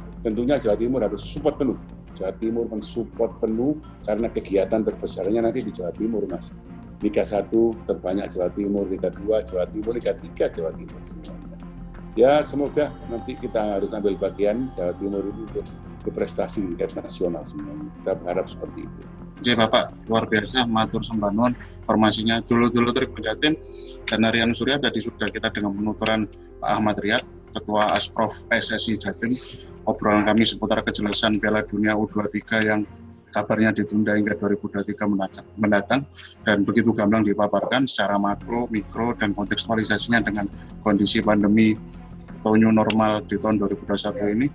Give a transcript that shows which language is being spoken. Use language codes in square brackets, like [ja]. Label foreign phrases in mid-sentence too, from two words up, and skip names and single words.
[id] Tentunya Jawa Timur harus support penuh. Jawa Timur mensupport penuh karena kegiatan terbesarnya nanti di Jawa Timur, Mas. Liga 1 terbanyak Jawa Timur, Liga 2 Jawa Timur, Liga 3 Jawa Timur semuanya. Ya semoga nanti kita harus ambil bagian Jawa Timur ini untuk berprestasi di tingkat nasional semuanya. Kita berharap seperti itu. Jadi Bapak luar biasa, [jv] matur sembah nuwun [id] informasinya. Dulu Tribun Jatim dan Harian Surya tadi sudah kita dengan penuturan Pak Ahmad Riyad, Ketua Asprof PSSI Jatim. Obrolan kami seputar kejelasan Piala Dunia U23 yang kabarnya ditunda hingga 2023 mendatang dan begitu gamblang dipaparkan secara makro, mikro dan kontekstualisasinya dengan kondisi pandemi atau [en] new normal [id] di tahun 2021 ini.